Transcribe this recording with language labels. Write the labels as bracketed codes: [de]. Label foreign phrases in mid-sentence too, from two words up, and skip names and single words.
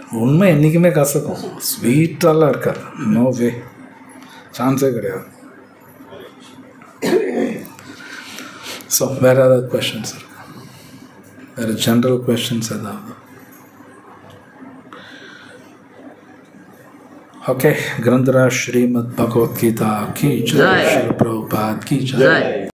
[ta] உண்மை என்றைக்குமே கசக்கும், ஸ்வீட்டெல்லாம் இருக்காது. [en] No way, [ta] சான்ஸே கிடையாது. ஸோ வேறு ஏதாவது கொஷின்ஸ் இருக்கா? வேறு [en] general questions [ta] ஏதாவது? [hi] ओके, ग्रंथराज श्रीमद् भगवत गीता की जय, श्री प्रभुपाद की जय।